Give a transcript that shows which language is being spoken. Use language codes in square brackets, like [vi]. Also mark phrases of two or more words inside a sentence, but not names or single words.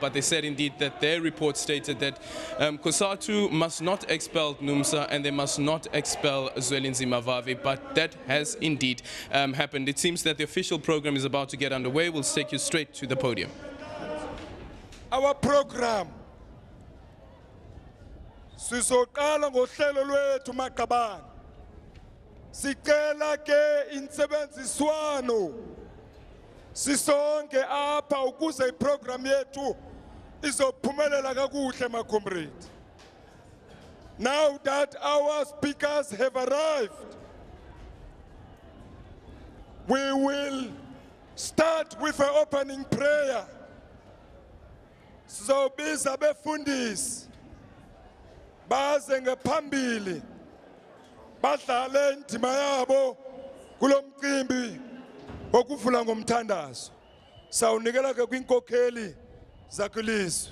[en] But they said indeed that their report stated that COSATU must not expel NUMSA and they must not expel Zwelinzima Vavi, but that has indeed happened. It seems that the official program is about to get underway. Way will take you straight to the podium. Our program [xh] sizoqala ngohlelo lwethu maqabane. Sicela ke insebenziswano sisonke apha ukuze iprogram yethu izophumelela kakuhle ma comrade. [en] Now that our speakers have arrived, we will start with an opening prayer. [xh] Sizobiza abefundisi baze ngaphambili badlale indima yabo kulomcimbi wokuvula ngomthandazo. Sawunikela ke kwinkokheli zakulizwe.